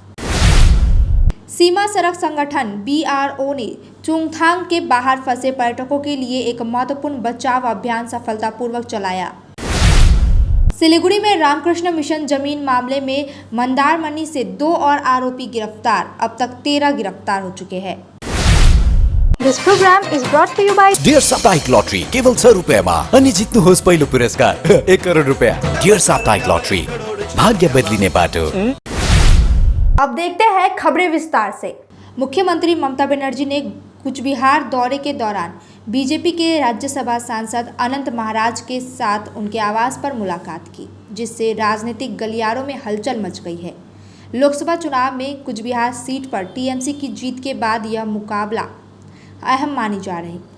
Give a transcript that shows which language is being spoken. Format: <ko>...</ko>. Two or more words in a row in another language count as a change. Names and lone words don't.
<hi>सीमा सड़क संगठन BRO ने चुंगथांग के बाहर फंसे पर्यटकों के लिए एक महत्वपूर्ण बचाव अभियान सफलतापूर्वक चलाया। सिलीगुड़ी में रामकृष्ण मिशन जमीन मामले में मंदारमनी से 2 और आरोपी गिरफ्तार। अब तक 13 गिरफ्तार हो चुके हैं।</hi> <en>This program is brought to you by</en> <ne>डियर साप्ताहिक लॉटरी केवल 100 रुपयामा अनि जित्नुहोस् पहिलो पुरस्कार 1 करोड रुपया। डियर साप्ताहिक लॉटरी, भाग्य बदलिने बाटो।</ne> <hi>अब देखते हैं खबरें विस्तार से। मुख्यमंत्री ममता बनर्जी ने कूचबिहार दौरे के दौरान बीजेपी के राज्यसभा सांसद अनंत महाराज के साथ उनके आवास पर मुलाकात की, जिससे राजनीतिक गलियारों में हलचल मच गई है। लोकसभा चुनाव में कूचबिहार सीट पर TMC की जीत के बाद यह मुकाबला अहम मानी जा रही।</hi>